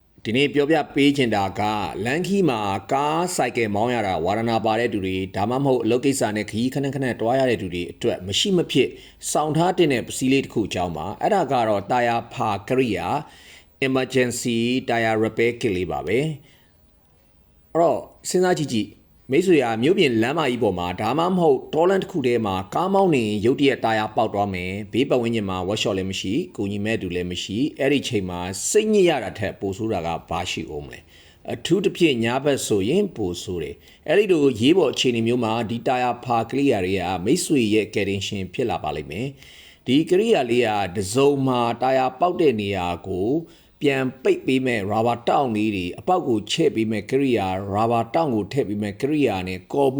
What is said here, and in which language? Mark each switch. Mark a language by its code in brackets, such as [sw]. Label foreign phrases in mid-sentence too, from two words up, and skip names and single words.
[my] ဒီနေ့ပြောပြပေးချင်တာကလန်ခီမှာကားဆိုင်ကယ်မောင်းရတာဝါရဏပါတဲ့သူတွေဒါမှမဟုတ်အလုပ်ကိစ္စနဲ့ခရီးခဏခဏတွားရတဲ့သူတွေအတွက်မရှိမဖြစ်စောင့်ထားတဲ့ပစ္စည်းလေးတစ်ခုအကြောင်းပါအဲ့ဒါကတော့တာယာဖာကရိယာ [en] emergency tire repair kit [my] လေးပါပဲအဲ့တော့စဉ်းစားကြည့်မိတ်ဆွေကမြို့ပြင်လမ်းမကြီးပေါ်မှာဒါမှမဟုတ်တောလန်တစ်ခုထဲမှာကားမောင်းနေရုတ်တရက်တာယာပေါက်သွားမယ်ဘေးပတ်ဝန်းကျင်မှာ workshop လည်းမရှိကိုညီမဲ့တူလည်းမရှိအဲ့ဒီချိန်မှာစိတ်ညစ်ရ တာထက်ပိုဆိုးတာကဘာရှိအောင်မလဲအထူးသဖြင့်ညာဘက်ဆိုရင်ပိုဆိုးတယ်အဲ့ဒီလိုရေးပေါ်အခြေအနေမျိုးမှာဒီတာယာဖာကရိယာတွေကမိတ်ဆွေရဲ့ကယ်တင်ရှင်ဖြစ်လာပါလိမ့်မယ်ဒီကရိယာလေးကတစုံမှာတာယာပေါက်တဲ့နေရာကိုပြန်ပိတ်ပေးမဲ့ rubber တောင့်လေးတွေအပေါက်ကိုချဲ့ပေးမဲ့ကရိယာ rubber တောင့်ကိုထည့်ပေးမဲ့ကရိယာနဲ့ကော်ဘူး